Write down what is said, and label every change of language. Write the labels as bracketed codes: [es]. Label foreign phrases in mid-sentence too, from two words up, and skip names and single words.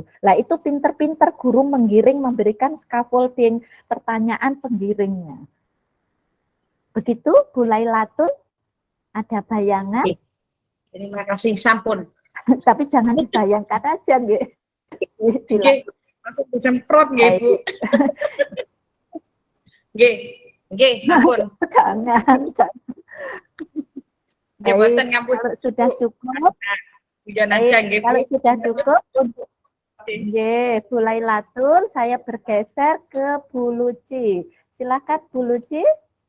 [id] Lah itu pinter-pinter guru menggiring, memberikan scaffolding pertanyaan penggiringnya. Begitu Bu Lailatul, ada bayangan? Terima kasih, sampun. Tapi jangan dibayangkan aja, nggih. langsung disemprot nggih, Bu. [jv] Nggih. Nggih, sampun. [id] Jangan. [jv] Nggih, boten ngampun. [id] Kalau sudah cukup, Hujan aja nggih, Bu. kalau sudah cukup untuk nggih, Bu Lailatul, saya bergeser ke Bu Luci. Silakan Bu Luci.